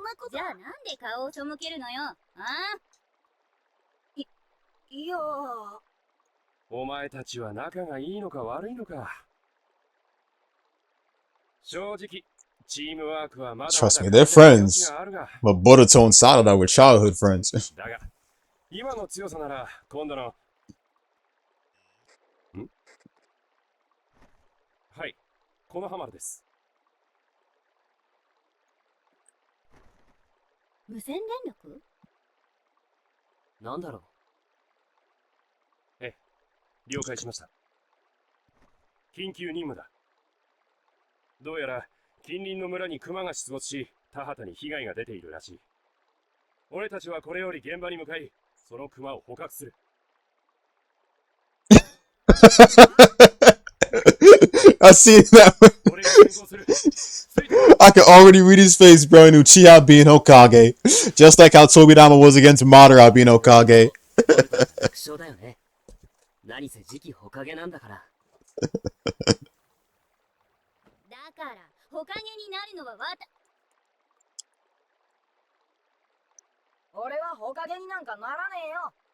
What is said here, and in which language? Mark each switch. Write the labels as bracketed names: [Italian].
[Japanese] じゃあなんで顔を背けるのよ。ああ。いや。お前たちは仲がいいのか悪いのか。正直。 [English] Trust me, they're friends. But Boruto and Sarada were childhood friends. [Japanese] だが、今の強さなら今度の。はい、このハマるです。無線電力？なんだろええ、了解しました。緊急任務だ。どうやら近隣の村にクマが出没し、田畑に被害が出ているらしい。俺たちはこれより現場に向かい、そのクマを捕獲する。 [English] I see that. [Japanese] 俺が先行する。ついてこい。 [English] I can already read his face, bro. And Uchiha being Hokage. Just like how Tobirama was against Madara being Hokage. [Japanese] う。楽勝だよね。何せ次期ホカゲなんだから。だからほかげになるのは俺はほかげになんかならねえよ。